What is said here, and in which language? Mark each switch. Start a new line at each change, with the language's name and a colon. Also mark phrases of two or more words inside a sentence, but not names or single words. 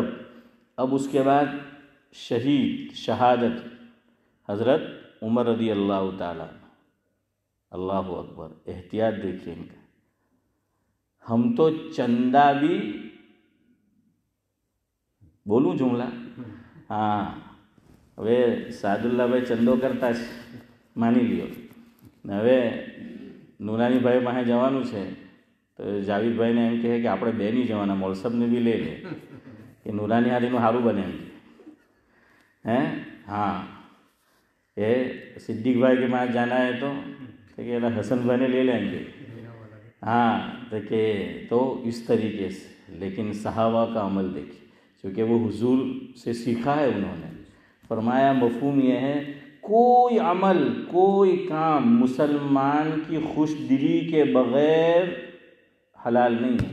Urdu: اب اس کے بعد شہادت حضرت عمر رضی اللہ تعالیٰ، اللہ اکبر، احتیاط دیکھیے ان کا۔ ہم تو چندہ بھی بولوں جملہ، ہاں
Gujarati: હવે સાદુલ્લાભાઈ ચંદો કરતા છે માની લ્યો ને હવે નુરાનીભાઈ પાસે જવાનું છે તો જાવીદભાઈને એમ કહે કે આપણે બે નહીં જવાના, મોલસબને બી લઈ લે કે નુરાની હારીનું સારું બને એમ હે।
Urdu: ہاں یہ صدیق بھائی کے پاس جانا ہے تو کہ حسن بھائی نے لے لیں گے۔ ہاں تو اس طریقے سے، لیکن صحابہ کا عمل دیکھیں، چونکہ وہ حضور سے سیکھا ہے انہوں نے۔ فرمایا مفہوم یہ ہے کوئی عمل، کوئی کام مسلمان کی خوش دلی کے بغیر حلال نہیں ہے۔